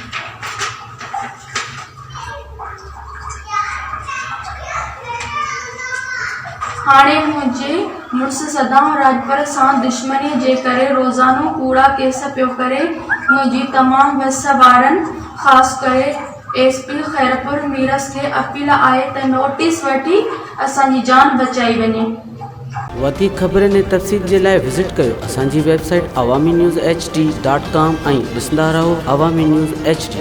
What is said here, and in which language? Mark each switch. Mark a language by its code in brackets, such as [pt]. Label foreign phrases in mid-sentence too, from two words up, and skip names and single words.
[sd] हाणे मुंहिंजे मुड़ुसु सदाम राजपर सां दुश्मनीअ जे करे रोज़ानो कूड़ा केस पियो करे। मुंहिंजी तमामु बसवारनि ख़ासि करे SP खैरपुर मीरस खे अपील आहे त नोटिस वठी असांजी जान बचाई वञे। वधीक ख़बरनि ऐं तफ़सील जे लाइ विज़िट कयो असांजी वेबसाइट awami news hd.com ऐं ॾिसंदा रहो अवामी न्यूज़ HD।